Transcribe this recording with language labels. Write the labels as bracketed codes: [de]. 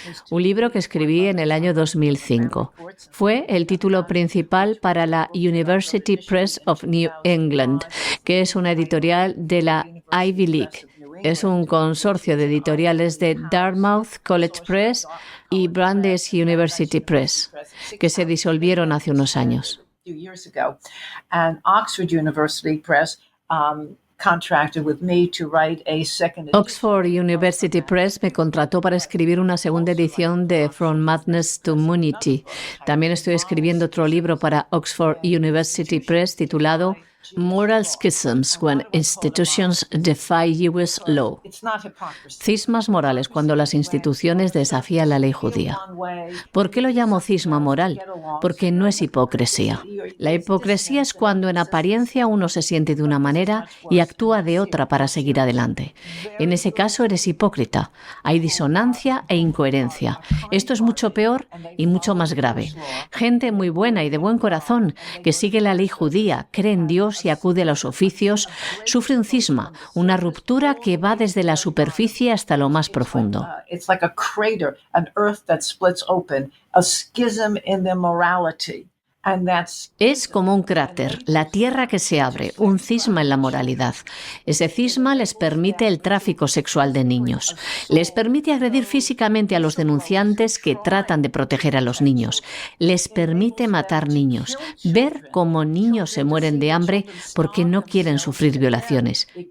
[es] Un libro que escribí en el año 2005. Fue el título principal para la University Press of New England, que es una editorial de la Ivy League. Es un consorcio de editoriales de Dartmouth College Press y Brandeis University Press, que se disolvieron hace unos años. [en] Years ago, and Oxford University Press contracted with me to write a second edition. [es] Oxford University Press me contrató para escribir una segunda edición de From Madness to Money. También estoy escribiendo otro libro para Oxford University Press titulado [en] Moral Schisms when Institutions Defy U.S. Law. [es] Cismas morales cuando las instituciones desafían la ley judía. ¿Por qué lo llamo cisma moral? Porque no es hipocresía. La hipocresía es cuando en apariencia uno se siente de una manera y actúa de otra para seguir adelante. En ese caso eres hipócrita. Hay disonancia e incoherencia. Esto es mucho peor y mucho más grave. Gente muy buena y de buen corazón que sigue la ley judía, cree en Dios Dios y acude a los oficios, sufre un cisma, una ruptura que va desde la superficie hasta lo más profundo. [en] It's like a crater, an earth that splits open, a schism in their morality. [es] Es como un cráter, la tierra que se abre, un cisma en la moralidad. Ese cisma les permite el tráfico sexual de niños. Les permite agredir físicamente a los denunciantes que tratan de proteger a los niños. Les permite matar niños, ver cómo niños se mueren de hambre porque no quieren sufrir violaciones.